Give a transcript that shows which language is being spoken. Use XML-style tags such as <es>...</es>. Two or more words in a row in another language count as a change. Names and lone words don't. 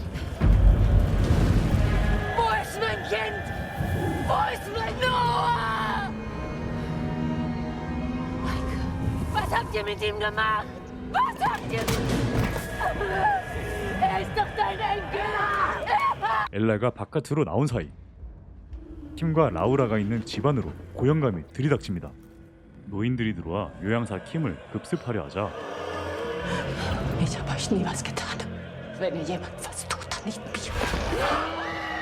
<de>Wo ist mein Kind? Wo ist mein Noah? Was habt ihr mit ihm gemacht? Was habt ihr mit ihm? Er ist doch dein Enkel!</de> <ko>엘라가 바깥으로 나온 사이 킴과 라우라가 있는 집 안으로 고영감이 들이닥칩니다. 노인들이 들어와 요양사 킴을 급습하려 하자</ko> <de>Ich habe euch nie was getan. Wenn ihr jemand was tut, dann nicht mir.</de>